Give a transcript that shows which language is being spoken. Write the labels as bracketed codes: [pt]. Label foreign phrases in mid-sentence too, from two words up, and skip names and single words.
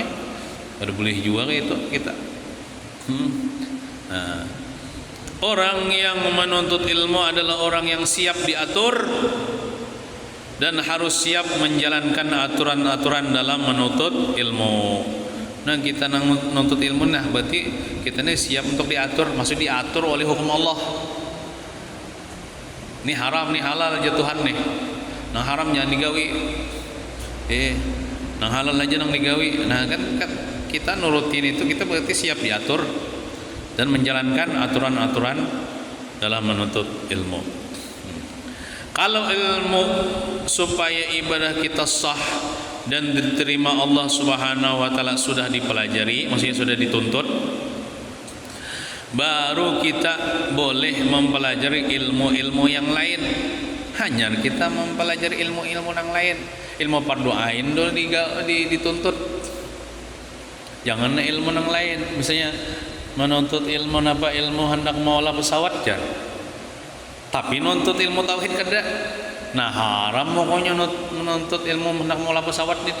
[id] Kada boleh juga itu kita. Nah, orang yang menuntut ilmu adalah orang yang siap diatur dan harus siap menjalankan aturan-aturan dalam menuntut ilmu. Nah, kita nuntut ilmu nah berarti kita ini siap untuk diatur, maksud diatur oleh hukum Allah. Ini haram, nih halal aja Tuhan nih. [bjn] Nang haram jangan digawi. Nang halal aja nang digawi. [id] Nah kan kita nurutin itu, kita berarti siap diatur dan menjalankan aturan-aturan dalam menuntut ilmu. Kalau ilmu supaya ibadah kita sah dan diterima Allah [ar] سبحانه وتعالى [id] sudah dipelajari, maksudnya sudah dituntut, baru kita boleh mempelajari ilmu-ilmu yang lain. Hanya kita mempelajari ilmu-ilmu yang lain. Ilmu fardu ain dulu dituntut. Jangan ilmu yang lain. Misalnya menuntut ilmu apa, ilmu hendak mengolah pesawat jar. Tapi nuntut ilmu tauhid kada. Nah haram pokoknya menuntut ilmu hendak mengolah pesawat itu.